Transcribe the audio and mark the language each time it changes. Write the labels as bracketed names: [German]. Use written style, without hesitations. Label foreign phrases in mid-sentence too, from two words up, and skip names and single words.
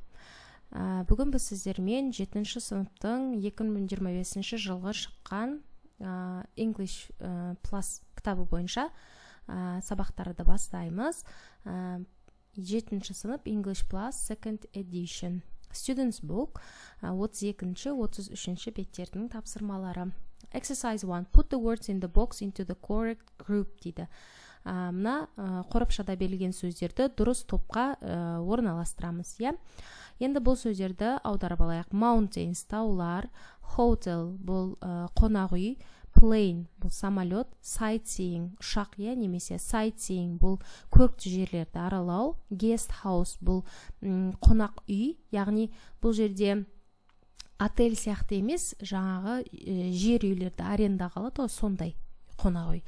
[Kazakh] Бүгін біз сіздермен 7-ші сыныптың 2025 жылғы шыққан English Plus кітабы бойынша сабақтарды бастаймыз. 7-ші сынып English Plus Second Edition. [English] Students Book [Kazakh] 32-33 беттердің тапсырмалары. [English] Exercise 1. Put the words in the box into the correct group дейді. [Kazakh] Мына қорапшада берілген сөздерді дұрыс топқа орналастырамыз, иә? Енді бұл сөздерді аударып алайық. Mountains, таулар, hotel, бұл қонақ үй, plane, бұл самолет, sightseeing, ұшақ, иә, немесе sightseeing, бұл көкті жерлерді аралау, [English] guest house, [Kazakh] бұл қонақ үй, яғни бұл жерде отель сияқты емес, жаңағы жер үйлерді арендаға алады, сондай қонақ үй.